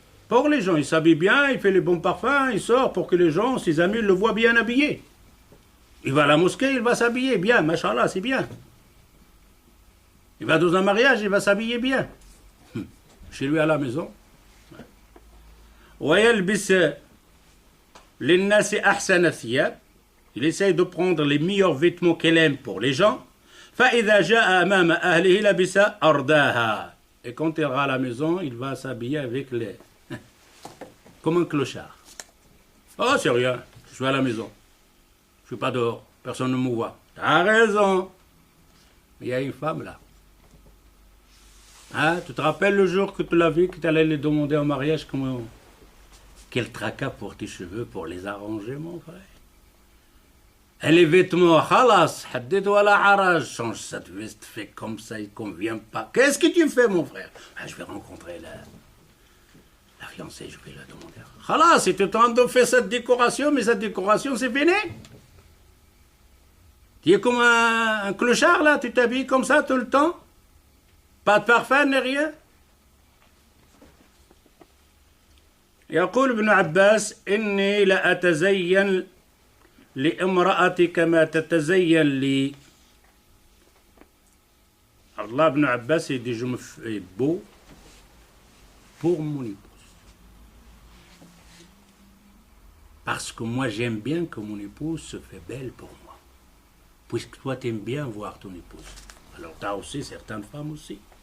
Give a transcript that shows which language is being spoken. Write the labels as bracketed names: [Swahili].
[French] Pour les gens, il s'habille bien, il fait les bons parfums, il sort pour que les gens, ses amis, le voient bien habillé. Il va à la mosquée, il va s'habiller bien, machallah, c'est bien. Il va dans un mariage, il va s'habiller bien. Chez lui à la maison. [Arabic] ويلبس للناس أحسن الثياب. [French] Il essaye de prendre les meilleurs vêtements qu'elle aime pour les gens. [Arabic] فإذا جاء أمام أهله لبس أرداها. [French] Et quand il ira à la maison, il va s'habiller avec les... comme un clochard. Oh, c'est rien, je suis à la maison. Je suis pas dehors, personne ne me voit. T'as raison. Il y a une femme là. Hein, tu te rappelles le jour que tu l'as vu, que tu allais les demander en mariage, comment... Quel tracas pour tes cheveux, pour les arranger, mon frère. Et les vêtements, khalas, [Arabic] haddid wala haraj, [French] change cette veste, fais comme ça, il ne convient pas. Qu'est-ce que tu fais, mon frère? Ah, je vais rencontrer la fiancée, je vais la demander. Khalas, tu es en train de faire cette décoration, mais cette décoration, c'est fini. Tu es comme un clochard, là, tu t'habilles comme ça tout le temps. Pas de parfum, ni rien. [Arabic] يقول ابن عباس إني لأتزين لامرأتي كما تتزين لي. [French] Allah ibn Abbas il dit je me fais beau pour mon épouse. Parce que moi j'aime bien que mon épouse se fait belle pour moi. Puisque toi t'aimes bien voir ton épouse. Alors t'as aussi certaines femmes aussi.